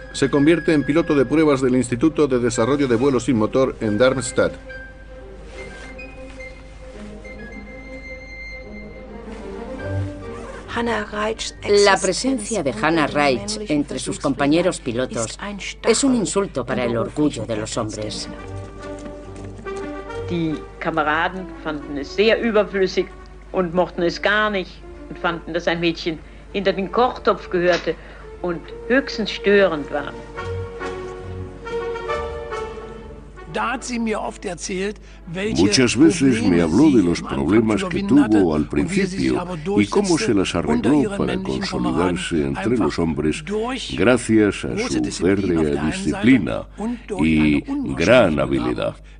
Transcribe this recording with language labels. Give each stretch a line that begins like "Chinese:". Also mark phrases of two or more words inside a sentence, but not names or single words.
Spanish: Se convierte en piloto de pruebas del Instituto de Desarrollo de Vuelos sin Motor en Darmstadt. La presencia de Hannah Reitsch entre sus compañeros pilotos es un insulto para el orgullo de los hombres.
German: Die Kameraden fanden es sehr überflüssig und mochten es gar nicht und fanden, dass ein Mädchen hinter den Kochtopf gehörte und höchstens störend war.
Spanish: Muchas veces me habló de los problemas que tuvo al principio y cómo se las arregló para consolidarse entre los hombres gracias a su férrea disciplina y gran habilidad.